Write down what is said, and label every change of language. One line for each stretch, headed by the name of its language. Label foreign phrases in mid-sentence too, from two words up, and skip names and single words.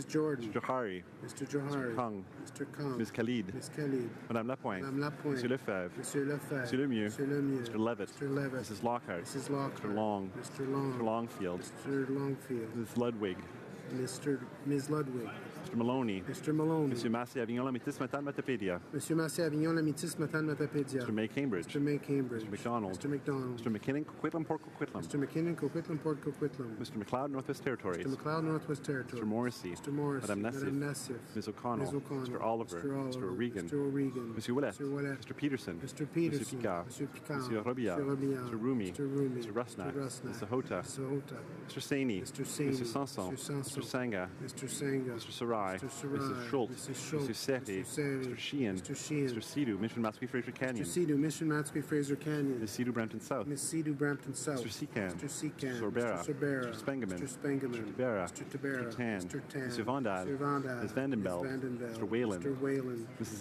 English: Johari, Mr. Kung, Ms. Khalid, Madame Lapointe, Monsieur Lefebvre, Monsieur Lemieux, Mr. Levitt, Mrs. Lockhart, Mr. Long, Mr. Longfield, Ms. Ludwig, Ms. Ludwig, Mr. Maloney, Monsieur Massey Avignon, la métis Matan Matapédia, Monsieur Massey Avignon, la métis Matan Matapédia, Mr. May Cambridge, Mr. McDonald, Mr. McKinnon, Coquitlam, Port Coquitlam, Mr. McKinnon, Port Coquitlam, Mr. McLeod, Northwest Territories, Mr. Northwest Territories, Mr. Morrissey, Madame Nassif, Ms. O'Connell, Mr. Oliver, Mr. O'Regan, Monsieur Willett, Mr. Peterson, Mr. Picard, Monsieur Robillard, Mr. Rumi, Mr. Rusnak, Mr. Sahota, Mr. Saini, Mr. Sanson, Mr. Sangha, Mr. Sarai, Mrs. Schultz, Mr. Sethi, Mr. Sheehan, Mr. Sidhu, Mission Matsui Fraser Canyon, Ms. Sidhu Brampton South, Mr. Secan, Mr. Sorbera, Mr. Spengeman, Mr. Tabera, Mr. Tan, Mr. Vandal, Ms. Vandenbeld, Mr. Whalen, Mrs.